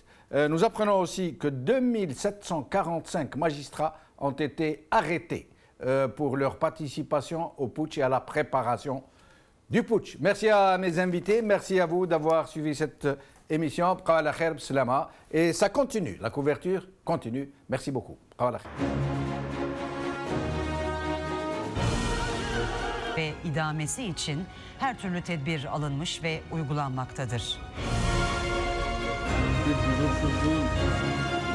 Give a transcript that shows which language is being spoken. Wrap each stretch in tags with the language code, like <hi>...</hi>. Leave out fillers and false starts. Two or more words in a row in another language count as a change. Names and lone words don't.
<fr>Nous apprenons aussi que 2745 magistrats ont été arrêtés pour leur participation au putsch et à la préparation du putsch. Merci à mes invités, merci à vous d'avoir suivi cette émission. Et ça continue, la couverture continue. Merci beaucoup.</fr> <tr>Ve idamesi için her türlü tedbir alınmış ve uygulanmaktadır.</tr>